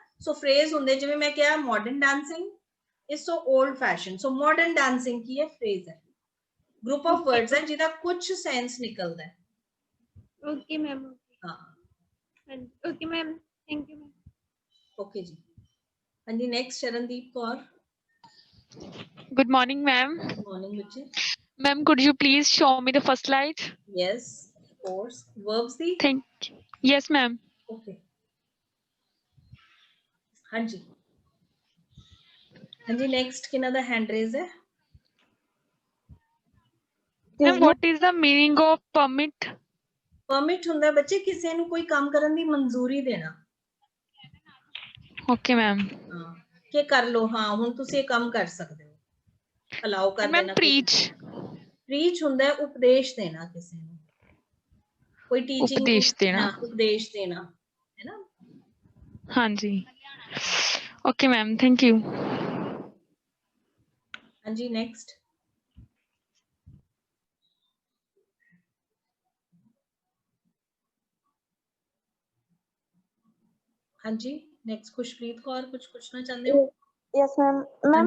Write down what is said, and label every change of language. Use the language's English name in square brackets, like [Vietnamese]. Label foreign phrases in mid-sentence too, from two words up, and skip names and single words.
[Punjabi] ਸੋ ਫਰੇਜ਼ ਹੁੰਦੇ, ਜਿਵੇਂ ਮੈਂ ਕਿਹਾ [English] modern dancing is so old fashion. [Punjabi] ਸੋ [English] modern dancing [Punjabi] ਕੀ ਹੈ? ਫਰੇਜ਼ ਹੈ, [English] group of words [Punjabi] ਹੈ ਜਿਹਦਾ ਕੁਝ ਸੈਂਸ ਨਿਕਲਦਾ ਹੈ। [English] okay ma'am. [Punjabi] ਹਾਂ [English] ਹਾਂਜੀ okay ma'am, thank you ma'am. [Punjabi] ਓਕੇ ਜੀ। ਹਾਂਜੀ ਨੈਕਸਟ ਸ਼ਰਨਦੀਪ ਕੌਰ। [English] Good morning, ma'am. [Punjabi] ਮਾਰਨਿੰਗ ਬੱਚੇ। [English] Ma'am, could you please show me the first slide? yes of course. [Punjabi] ਵਰਬਸ ਦੀ। [English] Thank you. Yes, ma'am. [Punjabi] ਓਕੇ ਹਾਂਜੀ ਹਾਂਜੀ ਨੈਕਸਟ ਕਿਹਨਾਂ ਦਾ [English] hand raise [Punjabi] ਹੈ? [English] Ma'am, what is the meaning of permit? [Punjabi] ਪਰਮਿਟ ਹੁੰਦਾ ਬੱਚੇ ਕਿਸੇ ਨੂੰ ਕੋਈ ਕੰਮ ਕਰਨ ਦੀ ਮਨਜ਼ੂਰੀ ਦੇਣਾ। [English] Okay, ma'am. [Punjabi] ਹਾਂ ਕਿ ਕਰ ਲੋ, ਹਾਂ ਹੁਣ ਤੁਸੀਂ ਇਹ ਕੰਮ ਕਰ ਸਕਦੇ ਹੋ, ਅਲਾਉ ਕਰ [English] And ma'am, [Punjabi] ਦੇਣਾ। [English] preach. [Punjabi] ਪ੍ਰੀਚ ਹੁੰਦਾ ਹੈ ਉਪਦੇਸ਼ ਦੇਣਾ ਕਿਸੇ ਨੂੰ, ਕੋਈ ਟੀਚਿੰਗ, ਉਪਦੇਸ਼ ਦੇਣਾ। ਉਪਦੇਸ਼ ਦੇਣਾ, ਹੈ ਨਾ? Hanji. [English] Okay, ma'am. Thank you. [Punjabi] ਹਾਂਜੀ ਨੈਕਸਟ। ਹਾਂਜੀ ਨੈਕਸਟ ਖੁਸ਼ਪ੍ਰੀਤ ਕੌਰ, ਕੁਝ ਪੁੱਛਣਾ ਚਾਹੁੰਦੇ ਹੋ? [English] yes ma'am. ma'am